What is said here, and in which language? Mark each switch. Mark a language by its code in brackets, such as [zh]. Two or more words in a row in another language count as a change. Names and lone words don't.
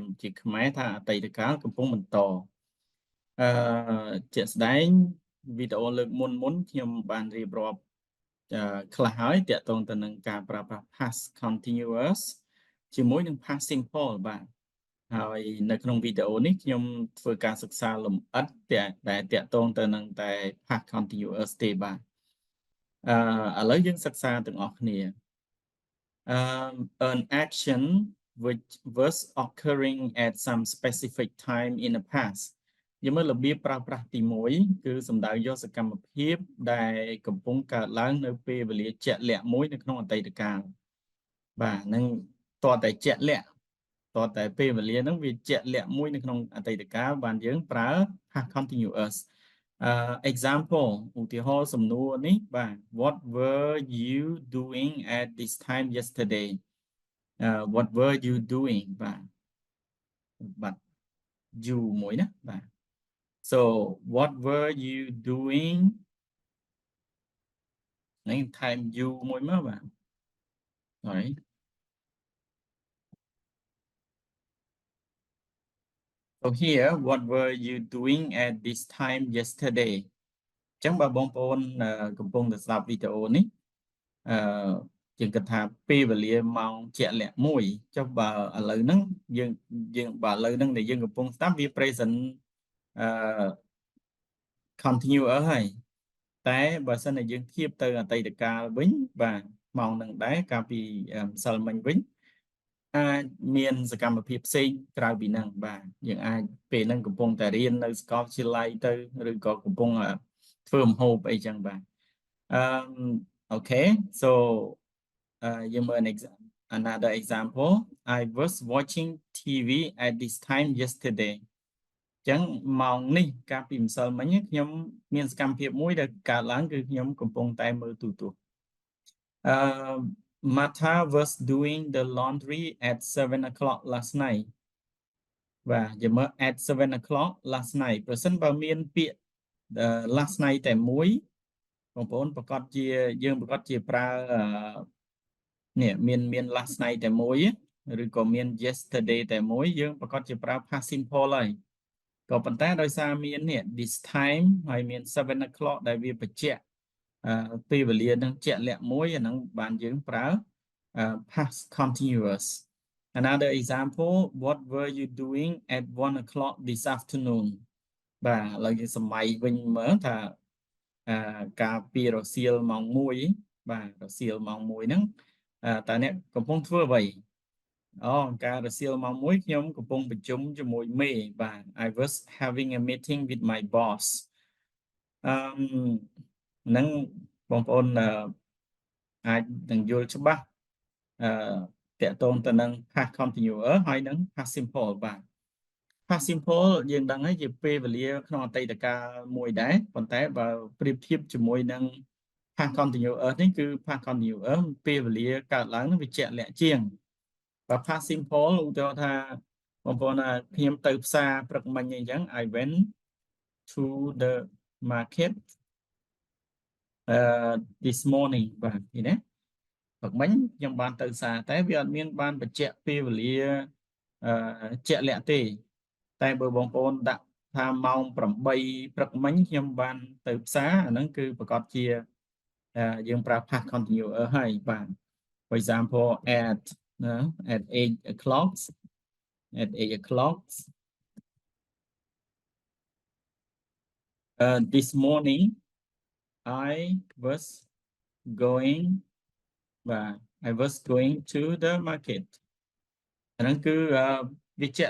[km] ជាខ្មែរថាអតីតកាលកំពុងបន្តអឺជាក់ស្ដែងវីដេអូលើកមុនខ្ញុំបានរៀបរាប់ខ្លះហើយទាក់ទងទៅនឹងការប្រើប្រាស់ [en] past continuous [km] ជាមួយនឹង [en] past simple [km] បាទហើយនៅក្នុងវីដេអូនេះខ្ញុំធ្វើការសិក្សាលម្អិតដែលតាក់ទងទៅនឹងតែ [en] past continuous [km] ទេបាទឥឡូវយើងសិក្សាទាំងអស់គ្នា [en] an action which was occurring at some specific time in the past [km] យើងមើលរបៀបប្រើប្រាស់ទី1គឺសំដៅយកសកម្មភាព ដែលកំពុងកើតឡើងនៅពេលវេលាជាក់លាក់មួយនៅក្នុងអតីតកាលបាទនឹងតរតែជាក់លាក់តរតែពេលវេលាហ្នឹងវាជាក់លាក់មួយនៅក្នុងអតីតកាលបានយើងប្រើ [en] past continuous example [km] ឧទាហរណ៍សំណួរនេះបាទ [en] what were you doing at this time yesterday what were you doing [km] បាទ you មួយណាបាទ [en] so what were you doing [km] នេះថែម you មួយមកបាទ [en] sorry so here what were you doing at this time yesterday [km] អញ្ចឹងបើបងប្អូនកំពុងតែស្ដាប់វីដេអូនេះអឺយើងគិតថាពេលវេលាម៉ោងជាក់លាក់ មួយចុះបើឥឡូវហ្នឹងយើងបើឥឡូវហ្នឹងដែលយើងកំពុងស្ដាប់វា present អឺ continuous ហើយតែបើសិនជាយើងធៀបទៅអតីតកា លវិញបាទម៉ោងហ្នឹងដែរកាលពីម្សិលមិញវិញអាចមានសកម្មភាពផ្សេងក្រៅពីហ្នឹង បាទយើងអាចពេលហ្នឹងកំពុងតែរៀននៅសាកលវិទ្យាល័យទៅឬក៏កំពុងធ្វើម្ហូបអីចឹងបាទ [en] okay so you another example I was watching TV at this time yesterday [km] ចឹងម៉ោងនេះកាលពីម្សិលមិញខ្ញុំមានសកម្មភាពមួយដែលកើតឡើងគឺខ្ញុំកំពុងតែមើលទូរទស្សន៍ [en] Martha was doing the laundry at 7 o'clock last night [km] បាទយើងមើល [en] at 7 o'clock last night [km] ប្រសិនបើមានពាក្យ [en] last night [km] តែមួយបងប្អូនប្រកាសជាយើងប្រកា សជាប្រើនេះមាន [en] last night [km] តែមួយឬក៏មាន yesterday តែមួយយើងប្រកាសជាប្រើ [en] past simple [km] ហើយក៏ប៉ុន្តែដោយសារមាន នេះ [en] this time [km] ហើយមាន [en] 7 o'clock [km] ដែលវាបញ្ជាក់ពេលវេលានឹងជាក់លាក់មួយអាហ្នឹងបាន យើងប្រើ [en] past continuous another example what were you doing at 1 o'clock this afternoon [km] បាទឥឡូវយើងសម័យវិញមើលថាកាលពីរសៀលម៉ោង1បាទរសៀលម៉ោង1ហ្នឹងតើអ្នកកំពុងធ្វើអ្វីការរសៀលម៉ោង1ខ្ញុំកំពុងប្រជុំជាមួយមេបាទ [en] I was having a meeting with my boss [km] ហ្នឹងបងប្អូនអាចនឹងយល់ច្បាស់តកតងទៅនឹង [en] past continuous [km] ហើយនឹង [en] past simple [km] បាទ [en] past simple [km] យើងដឹងហើយជាពេលវេលាក្នុងអតីតកាលមួយដែរប៉ុន្តែបើប្រៀបធៀបជាមួយនឹង [en] past continuous [km] នេះគឺ [en] past continuous [km] ពេលវេលាកើតឡើងនឹងវាជាក់លាក់ជាងបើ [en] past simple [km] ឧទាហរណ៍ថាបងប្អូនខ្ញុំទៅផ្សារព្រឹកមិញអីចឹង [en] I went to the market this morning [km] បាទឃើញទេព្រឹកមិញខ្ញុំបានទៅផ្សារតែវាអត់មានបានបញ្ជាក់ពេលវេលាជាក់លាក់ទេតែបើបងប្អូនដាក់ថាម៉ោង8ព្រឹកមិញខ្ញុំបានទៅផ្សារអាហ្នឹងគឺប្រកាសជាយើងប្រើ [en] past continuous [km] ហើយបាទ [en] for example at 8 o'clock at 8 o'clock this morning I was going បាទ I was going to the market [km] អាហ្នឹងគឺវាជាក់